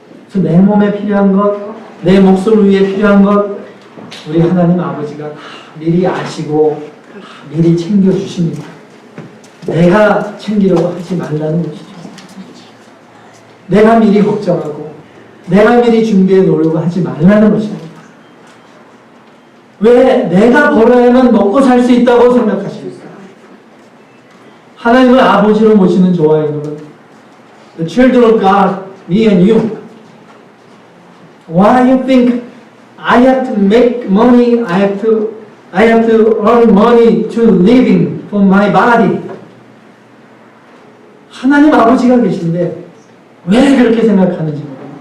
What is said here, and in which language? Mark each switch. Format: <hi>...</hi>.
<ko>그래서 내 몸에 필요한 것, 내 목숨을 위해 필요한 것 우리 하나님 아버지가 다 미리 아시고 다 미리 챙겨주십니다. 내가 챙기려고 하지 말라는 것이죠. 내가 미리 걱정하고 내가 미리 준비해 놓으려고 하지 말라는 것입니다. 왜 내가 벌어야만 먹고 살 수 있다고 생각하십니까? 하나님을 아버지로 모시는 저와 여러분,</ko> <en>the children of God, me and you. Why you think I have to make money, I have to earn money to living for my body?</en> <ko>하나님 아버지가 계신데 왜 그렇게 생각하는지 모릅니다.</ko>